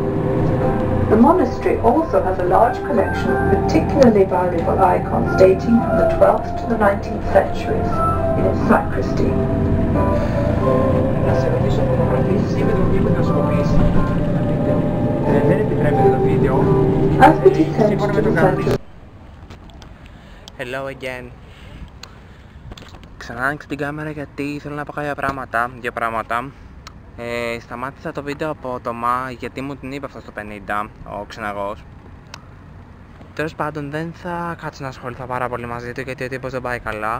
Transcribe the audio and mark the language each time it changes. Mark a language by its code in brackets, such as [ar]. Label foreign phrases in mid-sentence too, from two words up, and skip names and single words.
[en] The monastery also has a large collection of particularly valuable icons dating from the 12th to the 19th centuries in its sacristy. As we descend to the center. Hello again. [el] Ξανά άνοιξα την κάμερα γιατί θέλω να πω κάποια πράγματα. Σταμάτησα το βίντεο απότομα γιατί μου την είπε αυτό στο 50, ο ξεναγός. Τέλος πάντων δεν θα κάτσω να ασχοληθώ πάρα πολύ μαζί του γιατί ο τύπος δεν πάει καλά.